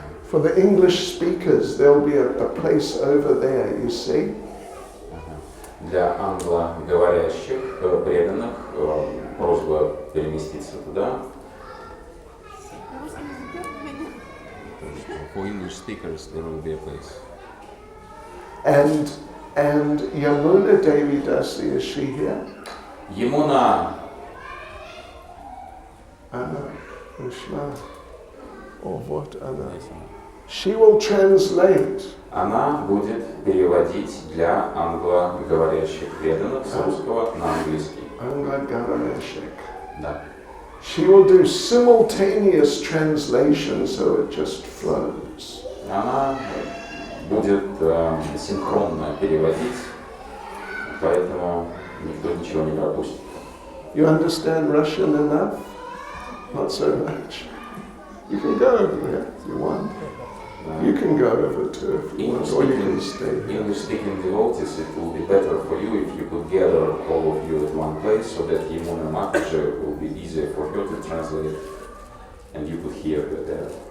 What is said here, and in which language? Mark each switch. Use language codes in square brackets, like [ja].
[en] For the English speakers, there'll be a place over there, you see? [ru] Для англоговорящих преданных просьба переместиться туда. [en] For English speakers, there will be a place. And Yamuna Devi Dasi, is she here? [ru] Ямуна, [en] Anna, Ushma, or what Anna? She will translate. [ru] она будет переводить для англоговорящих преданных с русского на английский. Angla Garameshik. Да. [en] She will do simultaneous translation, so it just flows. [ru] Она будет синхронно переводить, поэтому никто ничего не пропустит. [en] You understand Russian enough? Not so much. You can go over there if you want. You can go over to if you want, or you can stay here. English-speaking devotees, it will be better for you if you could gather all of you at one place so that Yamuna Mataji will be easier for her to translate and you could hear her there.